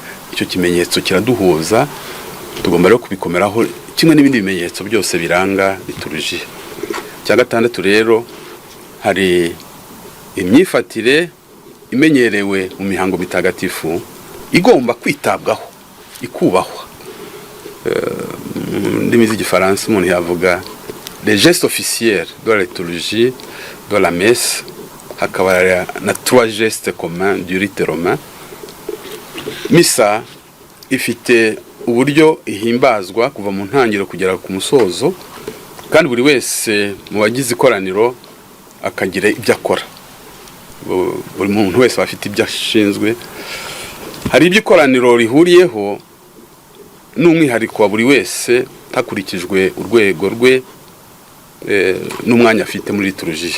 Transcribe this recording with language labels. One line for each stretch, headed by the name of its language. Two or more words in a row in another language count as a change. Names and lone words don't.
Kinyarwanda: Icyo kimenyetso kiraduhuza, tugomba rero kubikomeraho kimwe n'ibindi bimenyetso byose biranga liturujia. Cya gatandatu rero, hari imyifatire imenyerewe mu mihango mitagatifu igomba kwitabwaho, ikubahwa. Ndimi z'Igifaransa umuntu yavuga
French: les gestes officiels de la liturgie de la messe,
Kinyarwanda: hakaba na
French: 3 gestes communs du rite romain.
Kinyarwanda: Misa ifite uburyo ihimbazwa kuva mu ntangiriro kugera ku musozo, kandi buri wese mu bagize ikoraniro akagira ibyo akora. Buri muntu wese afite ibyo ashinzwe. Hari ibyo ikoraniro rihuriyeho n'umwihariko wa buri wese hakurikijwe urwego rwe n'umwanya afite muri liturujia.